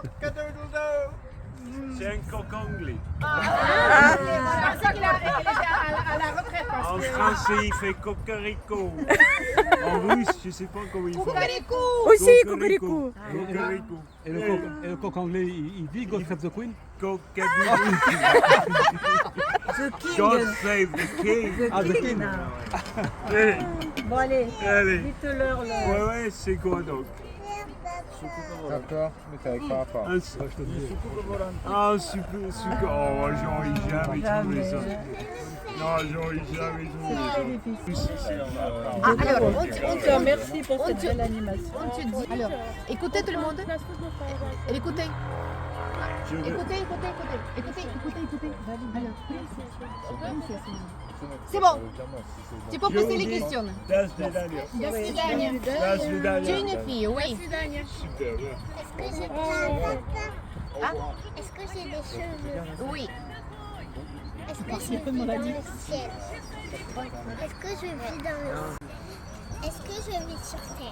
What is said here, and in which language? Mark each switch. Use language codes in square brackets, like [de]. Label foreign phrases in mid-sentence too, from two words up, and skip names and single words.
[fr] C'est un coq anglais. Je pensais qu'il était à la retraite parce En que... français, il fait cocorico. En russe, je sais pas comment il fait. Coucou. Aussi, Cocorico. Cocorico. Et le coq anglais, il dit God Save the Queen? [en] Cocadoodle. God save the king. Ah, the King. Eh, [fr] Bon, allez, Allez. dites-leur le. Ouais, c'est quoi donc? D'accord, mais t'es avec papa. Un Ah, super. Oh, j'aurais jamais trouvé ça. Non, j'aurais jamais trouvé ça. Alors, Merci pour cette belle animation. on te dit. Alors, écoutez tout le monde. Écoutez. Écoutez. Alors. C'est bon. Tu peux poser les questions. [ru] До свидания. До свидания. До [fr] Tu es [ru] свидания. [fr] une fille, oui. Super, bien. Est-ce que j'ai des cheveux? Oui. Est-ce que je vis dans le ciel? Est-ce que je vis dans le ciel? Est-ce que je vis sur terre?